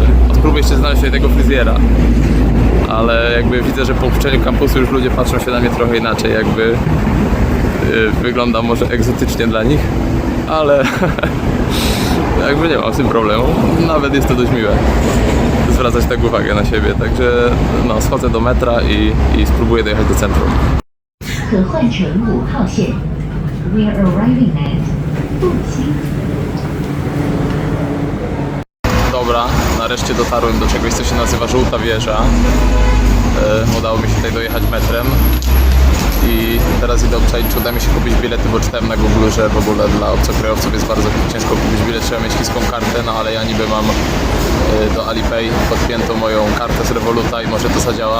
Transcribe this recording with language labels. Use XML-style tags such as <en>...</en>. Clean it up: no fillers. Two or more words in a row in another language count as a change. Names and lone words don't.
<pl>Spróbuję jeszcze znaleźć sobie tego fryzjera. Ale jakby widzę, że po opuszczeniu kampusu już ludzie patrzą się na mnie trochę inaczej, jakby wygląda może egzotycznie dla nich, ale jakby nie mam z tym problemu, nawet jest to dość miłe zwracać tak uwagę na siebie, także no, schodzę do metra i spróbuję dojechać do centrum.</pl> <zh>可换乘5号线。</zh> <en>We are arriving at</en> <zh>步行。</zh> <pl>Dobra, nareszcie dotarłem do czegoś, co się nazywa Żółta Wieża. Udało mi się tutaj dojechać metrem i teraz idę obczaić, czy uda mi się kupić bilety, bo czytałem na Google, że w ogóle dla obcokrajowców jest bardzo ciężko kupić bilet, trzeba mieć chińską kartę, no ale ja niby mam do Alipay podpiętą moją kartę z Revoluta i może to zadziała.</pl>